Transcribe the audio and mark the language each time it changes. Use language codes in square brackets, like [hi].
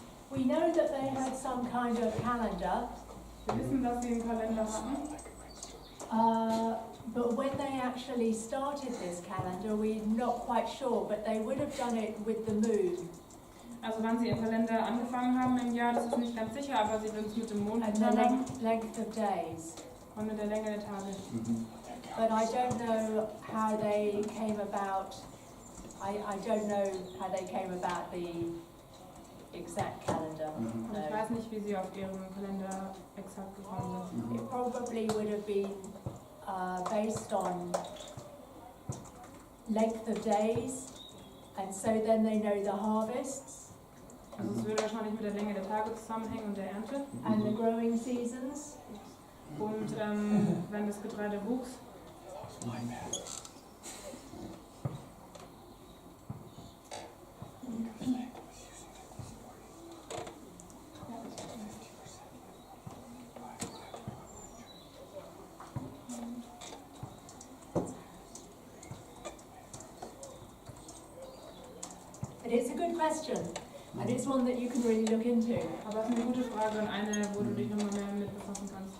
[en] We know that they had some kind of calendar. [de] Wir wissen, dass sie einen Kalender hatten. [en] But when they actually started this calendar, we're not quite sure, but they would have done it with the moon. [de] Also wann sie ihren Kalender angefangen haben im Jahr, das ist nicht ganz sicher, aber sie würden es mit dem Mond [en] And [de] getan [en] the [de] haben [en] length of days. [de] und mit der Länge der Tage. [en] But I don't know how they came about. I don't know how they came about the exact calendar. [de] Und ich [en] No. [de] weiß nicht, wie sie auf ihrem Kalender exakt gekommen sind. [en] It probably would have been based on length of days, and so then they know the harvests [de] Also es würde wahrscheinlich mit der Länge der Tage zusammenhängen und der Ernte. [en] and the growing seasons. [de] Und wenn das Getreide wuchs. [en] But It's a good question, and it's one that you can really look into. [de] Aber es ist eine gute Frage und eine, wo du dich nochmal mehr mit befassen kannst.